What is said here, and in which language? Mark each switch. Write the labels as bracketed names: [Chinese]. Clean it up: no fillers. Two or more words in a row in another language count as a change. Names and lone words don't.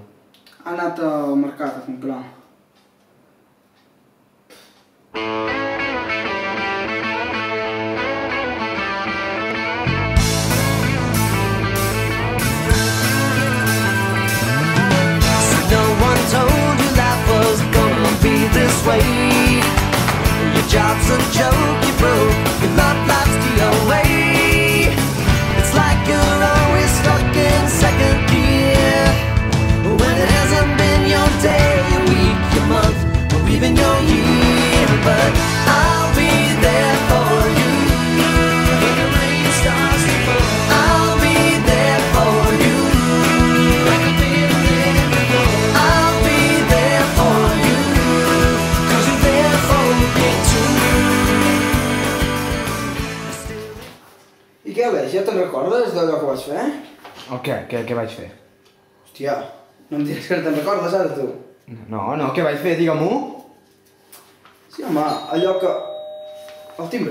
[Catalan] Ha anat al mercat a comprar. [English] No one told you life was gonna be this way. Your job's a joke, you broke, your love life's the way. It's like you're always stuck in second gear, when it hasn't been your day, your week, your month, or even your year. But I'll be there for you when the rain starts to fall. I'll be there for you like I've been there before. I'll be there for you 'cause you're there for me too. [Catalan] I què, Aleix, ja te'n recordes d'allò que vas fer? El què? Què vaig fer? Hòstia, no em diràs que no te'n recordes ara, tu? No, què vaig fer? Digue-m'ho. Sí, home, allò que... El timbre,